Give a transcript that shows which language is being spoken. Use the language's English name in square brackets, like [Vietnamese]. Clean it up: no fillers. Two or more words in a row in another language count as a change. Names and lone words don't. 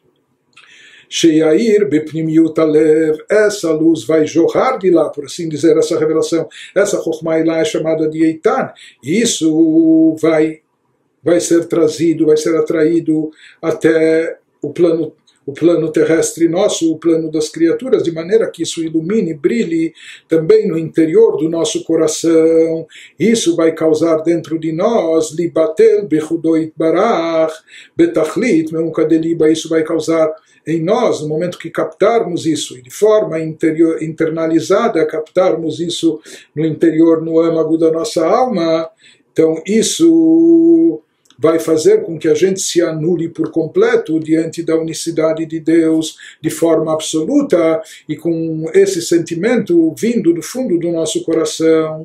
[Hebrew] שיאיר בפנימיות הלב, [Portuguese] essa luz vai jorrar de lá, por assim dizer, essa revelação, essa [Hebrew] חכמה עילאה [Portuguese] é chamada de Eitan, e isso vai ser trazido, vai ser atraído até o plano terrestre nosso, o plano das criaturas, de maneira que isso ilumine, brilhe também no interior do nosso coração. Isso vai causar dentro de nós, [Hebrew] ליבטל ביחודו יתברך בתכלית מעומקא דליבא, [Portuguese] isso vai causar em nós, no momento que captarmos isso, e de forma internalizada, captarmos isso no interior, no âmago da nossa alma, então isso vai fazer com que a gente se anule por completo diante da unicidade de Deus de forma absoluta e com esse sentimento vindo do fundo do nosso coração.